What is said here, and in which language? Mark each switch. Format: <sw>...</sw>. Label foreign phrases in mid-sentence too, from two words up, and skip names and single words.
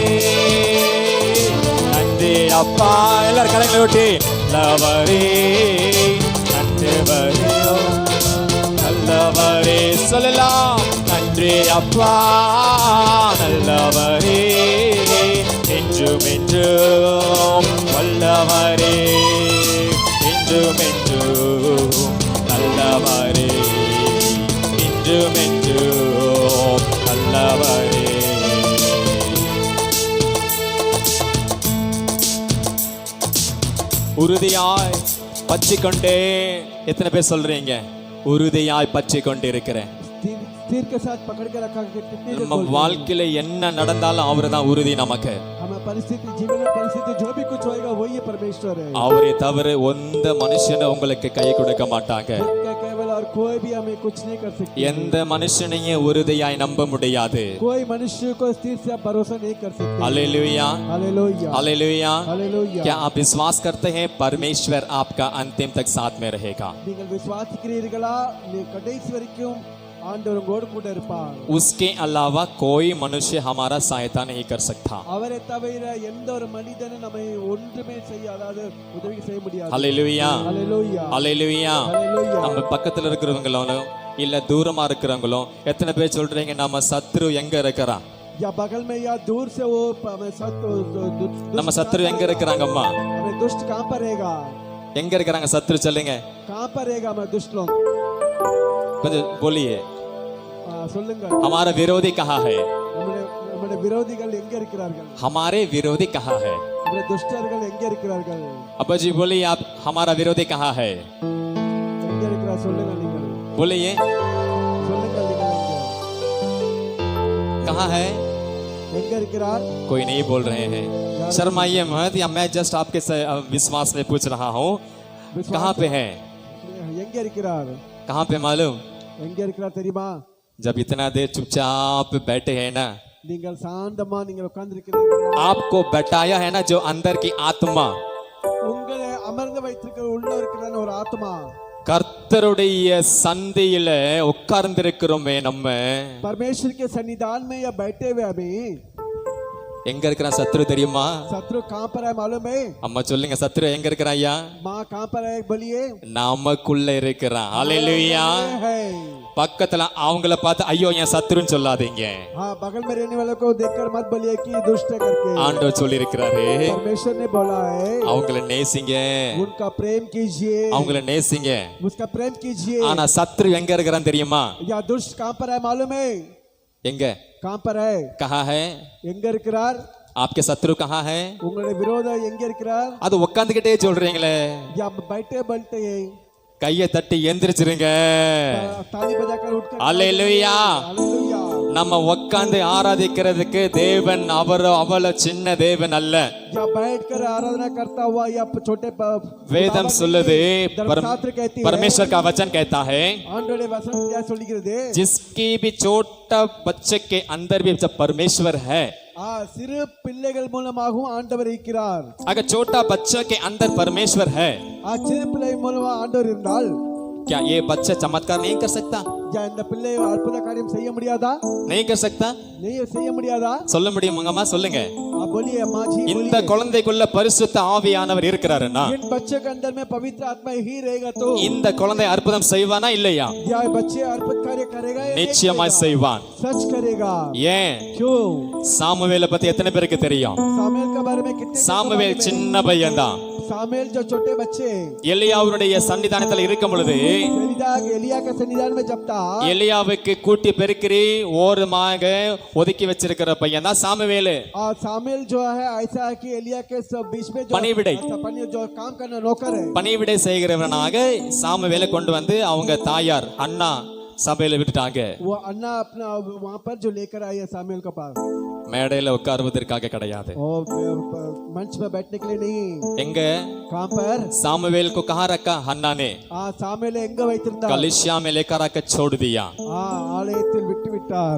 <ta>நன்றி அப்பா எல்லாரும் கரங்களை விட்டு நல்லவரே நன்றவரே நல்லவரே சொல்லலாம் நன்றி அப்பா நல்லவரே என்றும் என்றும் வல்லவரே என்றும் என்றும் நல்லவரே என்றும் என்றும் நல்லவரே உறுதியாய் பற்றிக்கொண்டே எத்தனை பேர் சொல்றீங்க உறுதியாய் பற்றிக்கொண்டு இருக்கிறேன்</ta> <hi>स्थिर के साथ पकड़ के रखा कितने</hi> <ta>நம்ம வாழ்க்கையில என்ன நடந்தாலும் அவர்தான் உறுதி நமக்கு</ta> <hi>हमें परिस्थिति जीवन में परिस्थिति जो भी कुछ होएगा वही परमेश्वर है</hi> <ta>அவரை தவிர எந்த மனுஷனும் உங்களுக்கு கை கொடுக்க மாட்டாங்க</ta> <hi>क्या केवल और कोई भी हमें कुछ नहीं कर सकते</hi> <ta>எந்த மனுஷனையும் உறுதியாய் நம்ப முடியாது</ta> <hi>कोई मनुष्य को स्थिर से आप भरोसा नहीं कर सकते हालेलुया हालेलुया हालेलुया हालेलुया क्या आप विश्वास करते हैं परमेश्वर आपका अंतिम तक साथ में रहेगा</hi> <ta>நீங்கள் விசுவாசிக்கிறீர்களா நீ கடைசி வரைக்கும் ஆண்டவர் உங்களோடு கூட இருப்பார்</ta> <hi>उसके अलावा कोई मनुष्य हमारा सहायता नहीं कर सकता</hi> <ta>அவரை தவிர எந்த ஒரு மனிதனும் நம்மை ஒன்றுமே செய்ய அதாவது உதவி செய்ய முடியாது</ta> <hi>हालेलुया हालेलुया हालेलुया हालेलुया</hi> <ta>நம்ம பக்கத்துல இருக்கிறவங்களும் இல்ல தூரமா இருக்கிறவங்களும் எத்தனை பேர் சொல்றீங்க நம்ம சத்ரு எங்க இருக்கிறான்</ta> <hi>या बगल में या दूर से वो</hi> <ta>நம்ம சத்ரு எங்க இருக்கிறாங்கம்மா</ta> <hi>हमें दुष्ट कहां पर रहेगा</hi> <ta>எங்க இருக்கிறாங்க சத்ரு சொல்லுங்க</ta> <hi>कहां पर रहेगा हमें दुष्ट लोग</hi> <ta>கொஞ்சம் बोलिए சொல்லுங்க</ta> <hi>हमारा विरोधी कहाँ है</hi> <ta>நம்முடைய விரோதிகள் எங்க இருக்கிறார்கள்</ta> <hi>हमारे विरोधी कहाँ है</hi> <ta>நம்முடைய துஷ்டர்கள் எங்க இருக்கிறார்கள்</ta> <hi>अब्बा जी बोलिए आप हमारा विरोधी कहाँ है</hi> <ta>எங்க இருக்கிறார் சொல்லுங்க நீங்கள்</ta> <hi>बोलिए</hi> <ta>சொல்லுங்க நீங்கள்</ta> <hi>कहाँ है</hi> <ta>எங்க இருக்கிறார்</ta> <hi>कोई नहीं बोल रहे हैं शर्माइए मत या मैं जस्ट आपके विश्वास में पूछ रहा हूँ कहाँ पे है</hi> <ta>எங்க இருக்கிறார்</ta> <hi>कहाँ पे मालूम</hi> <ta>எங்க இருக்கிறார் தெரியுமா</ta> <hi>जब इतना देर चुपचाप बैठे हैं ना</hi> <ta>நீங்கள் சாந்தமா நீங்கள் உட்கார்ந்து இருக்கிறீர்கள்</ta> <hi>आपको बैठाया है ना जो अंदर की आत्मा</hi> <ta>உங்களை அமர்ந்து வைத்திருக்கிற உள்ள இருக்கிற ஒரு ஆத்மா கர்த்தருடைய சந்தையில உட்கார்ந்திருக்கிறோமே நம்ம</ta> <hi>परमेश्वर के सन्निधान में या बैठे हुए अभी</hi> <ta>எங்க இருக்கிறான் சத்ரு தெரியுமா</ta> <hi>शत्रु कहां पर है मालूम है</hi> <ta>அம்மா சொல்லுங்க சத்ரு எங்க இருக்கிறான் ஐயா</ta> <hi>माँ कहां पर है बोलिए</hi> <ta>நமக்குள்ள இருக்கிறான் ஹalleluya</ta> <hi>है</hi> <ta>பக்கத்துல அவங்கள பார்த்து ஐயோ என் சத்ருன்னு சொல்லாதீங்க</ta> <hi>हाँ बगल में रहने वालों को देखकर मत बोलिए कि दुष्ट है करके</hi> <ta>ஆண்டவர் சொல்லி இருக்கிறாரு</ta> <hi>परमेश्वर ने बोला है</hi> <ta>அவங்கள நேசிங்க</ta> <hi>उनका प्रेम कीजिए</hi> <ta>அவங்கள நேசிங்க</ta> <hi>उसका प्रेम कीजिए</hi> <ta>ஆனா சத்ரு எங்க இருக்கிறான் தெரியுமா</ta> <hi>या दुष्ट कहां पर है मालूम है</hi> <ta>எங்க</ta> <hi>कहां पर है कहाँ है</hi> <ta>எங்க இருக்கிறார்</ta> <hi>आपके शत्रु कहाँ है</hi> <ta>உங்களுடைய விரோதம் எங்க இருக்கிறார் அது உட்காந்துக்கிட்டே சொல்றீங்களே</ta> <hi>या बैठे बैठे</hi> <ta>கையை தட்டி எந்திரிச்சிருங்க</ta> <hi>ताली बजाकर उठकर</hi> <ta>அல்லேலூயா</ta> <hi>हालेलुया</hi> <ta>நம்ம உட்கார்ந்து ஆராதிக்கிறதுக்கு தேவன் அவள சின்ன தேவன் அல்ல</ta> <hi>या बैठकर आराधना करता हुआ या छोटे</hi> <ta>வேதம் சொல்லுது</ta> <hi>धर्मशास्त्र कहती है परमेश्वर का वचन कहता है</hi> <ta>ஆண்டவருடைய வசனம் क्या சொல்லுகிறது</ta> <hi>जिसकी भी छोटा बच्चे के अंदर भी जब परमेश्वर है</hi> <ta>சிறு பிள்ளைகள் மூலமாகவும் ஆண்டவர் இருக்கிறார்.</ta> <hi>अगर छोटा बच्चा के अंदर परमेश्वर है,</hi> <ta>சிறு பிள்ளை மூலமா ஆண்டவர் இருந்தால்</ta> <hi>क्या ये बच्चा चमत्कार नहीं कर सकता?</hi> <ta>இந்த பிள்ளை அற்புத காரியம் செய்ய முடியாதா?</ta> <hi>नहीं कर सकता?</hi> <ta>செய்ய முடியாதா? சொல்ல முடியும் மங்கம்மா, சொல்லுங்க.</ta> <hi>बोलिए अम्मा जी,</hi> <ta>இந்த குழந்தைக்குள்ள பரிசுத்த ஆவியானவர் இருக்கிறாருன்னா</ta> <hi>इन बच्चे के अंदर में पवित्र आत्मा ही रहेगा तो</hi> <ta>இந்த குழந்தை அற்புதம் செய்வானா இல்லையா?</ta> <hi>क्या बच्चे अद्भुत कार्य करेगा?</hi> <ta>நிச்சயமாய் செய்வான்.</ta> <hi>सच करेगा.</hi> <ta>ஏன்?</ta> <hi>क्यों?</hi> <ta>சாமுவேலை பத்தி எத்தனை பேருக்கு தெரியும்?</ta> <hi>सामुएल के बारे में कितने?</hi> <ta>சாமுவேல் சின்ன பையன் தான்.</ta> <hi>सामुएल जो छोटे बच्चे</hi> <ta>எலியாவுடைய சன்னிதானத்துல இருக்கும் பொழுது</ta> <hi>एलिया के सन्निधान में जब था</hi> <ta>எலியாவுக்கு கூட்டி பெருக்கிறி ஓரமாக ஒதுக்கி வச்சிருக்கிற பையன் தான் சாமுவேல்.</ta> <hi>और सामुएल जो है ऐसा है कि एलिया के सब बीच में जो</hi> <ta>பணிவிடை</ta> <hi>जो काम करना नौकर है,</hi> <ta>பணிவிடை செய்கிறவனாக சாமுவேலை கொண்டு வந்து அவங்க தாயார் அண்ணா சபையில விட்டுட்டாங்க.</ta> <hi>वो अन्ना अपना वहां पर जो लेकर आई है सामुएल के पास,</hi> <ta>மேடையில உட்காருவதற்காக கிடையாது.</ta> <hi>और मंच पर बैठने के लिए नहीं.</hi> <ta>எங்க?</ta> <hi>कहां पर? सामुवेल को कहाँ रखा? हन्ना ने</hi> <ta>सामुएल எங்க வைத்திருந்தா?</ta> <hi>कलिसिया में लेकर आकर छोड़ दिया.</hi> <ta>ஆலயத்தில் விட்டு விட்டார்.</ta>